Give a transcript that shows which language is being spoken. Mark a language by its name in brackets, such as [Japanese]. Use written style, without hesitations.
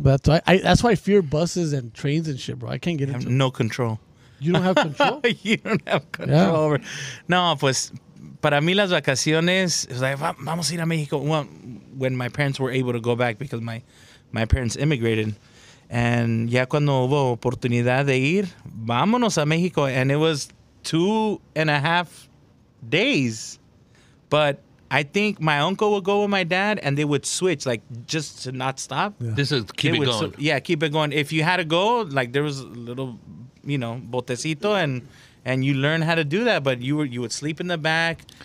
[English] That's why I fear buses and trains and shit, bro. I can't get Have into it. no control. You don't have control? You don't have control Yeah. [Spanish] over. No, pues para mí las vacaciones, [English] it was like, [Spanish] vamos a ir a Mexico. [English] Well, when my parents were able to go back because my parents immigrated. [Spanish] And ya cuando hubo oportunidad de ir, vámonos a Mexico. [English] And it was 2.5 days. But I think my uncle would go with my dad and they would switch, like just to not stop. Yeah. This is keep it going. Keep it going. If you had to go, like there was a little, botecito and you learn how to do that, but you would sleep in the back.